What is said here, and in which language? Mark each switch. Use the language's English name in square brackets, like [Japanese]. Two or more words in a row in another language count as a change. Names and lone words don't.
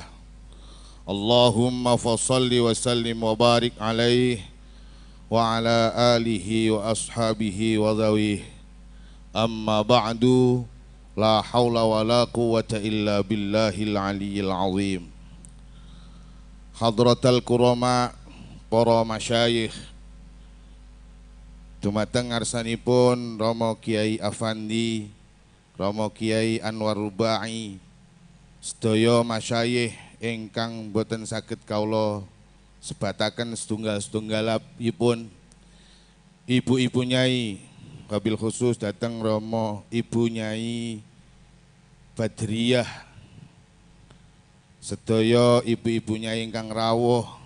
[Arabic] اللهم فصل وسلم وبارك عليه وعلى آله وأصحابه وذويه. أما بعد، لا حول ولا قوة إلا بالله العلي العظيم. حضرة الكرام, [Javanese] para masyayikh, dumateng ngarsanipun Rama Kiai Afandi, Rama Kiai Anwar Rubai, sedaya masyayikh ingkang boten saged kawula sebataken setunggal-setunggalipun, ibu-ibu nyai, [Arabic] وبالخصوص [Javanese] dateng Rama Ibu Nyai Badriyah, sedaya ibu-ibu nyai ingkang rawuh,